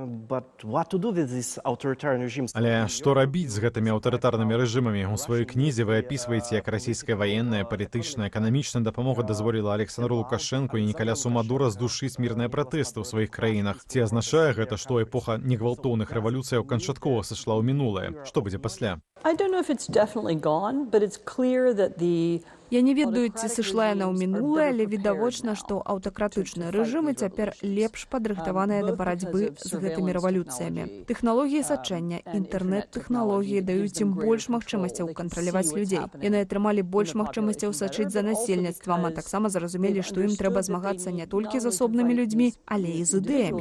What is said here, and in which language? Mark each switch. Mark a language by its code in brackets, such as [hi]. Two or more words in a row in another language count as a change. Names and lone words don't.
[be] Але што рабіць з гэтымі аўтарытарнымі рэжымамі? У сваёй кнізе вы апісваеце, як расійская ваенная, палітычная, эканамічная дапамога дазволіла Александру Лукашэнку і Нікалясу Мадура здушыць мірныя пратэсты ў сваіх краінах. Ці азначае гэта, што эпоха негвалтоўных рэвалюцыяў канчаткова сышла ў мінулае? Што будзе пасля? [en] I don't know if it's definitely gone, but it's clear that the [be] Я не ведаю, ці сышла яна ў мінулае, але відавочна, што аўтакратычныя рэжымы цяпер лепш падрыхтаваныя да барацьбы з гэтымі рэвалюцыямі. Тэхналогіі сачэння, інтэрнэт-тэхналогіі даюць ім больш магчымасцяў кантраляваць людзей. Яны атрымалі больш магчымасцяў сачыць за насельніцтвам, а таксама зразумелі, што ім трэба змагацца не толькі з асобнымі людзьмі, але і з ідэямі.